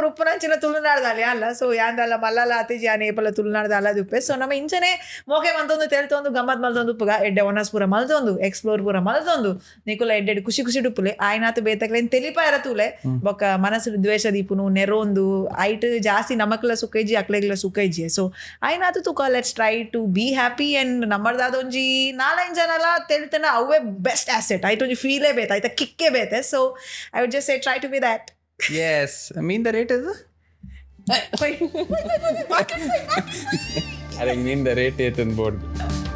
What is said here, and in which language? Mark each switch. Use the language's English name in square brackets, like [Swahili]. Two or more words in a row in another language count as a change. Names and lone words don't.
[Tulu] ಉಪ್ಪುನಂಚಿನ ತುಳುನಾಡ್ದಾಲಿ ಅಲ್ಲ ಸೊ ಯಾಂದಲ್ಲ ಮಲ್ಲಲ ಅತಿಜಿ ಯಾನ್ ಏಪಲ ತುಳುನಾಡ್ದ ಅಲ್ಲದ ಉಪ್ಪೆ ಸೊ ನಮ್ಮ ಇಂಚನೆ ಮೋಕೆ ಮಂತೊಂದು ತೆಲ್ತೊಂದು ಗಮ್ಮತ್ ಮಲ್ತೊಂದು ಉಪ್ಪುಗ ಎಡ್ಡೆ ಒನಸ್ ಪೂರ ಮಲ್ತೊಂದು ಎಕ್ಸ್ಪ್ಲೋರ್ ಪೂರ ಮಲ್ತೊಂದು ನಿಕುಲ ಎಡ್ಡೆ ಖುಷಿ ಖುಷಿ ಡುಪ್ಪುಲೆ ಆಯ್ನಾತು ಬೇತಕ್ಲೇನ್ ತೆಲಿಪ ಇರತೂಲೆ ಬೊಕ್ಕ ಮನಸ್ಸು ದ್ವೇಷ ದೀಪುನು ನೆರೊಂದು ಐಟ್ ಜಾಸ್ತಿ ನಮಕ್ಲ ಸುಖೈಜಿ ಅಕ್ಲೆಗ್ಲ ಸುಖೈಜಿ ಸೊ ಐನಾತು ತುಕ [English] let's try to be happy and [Tulu] ನಮ್ಮದಾದೊಂಜಿ 4-5 ಜನಲ ತೆಲ್ತನ ಅವೇ [English] best asset [Tulu] ಐಟ್ ಒಂಜಿ ಫೀಲೇ ಬೇತ ಐತ ಕಿಕ್ಕೇ ಬೇತೆ [English] so I would just say try to be that Yes. I mean the rate is? I mean the rate is on board.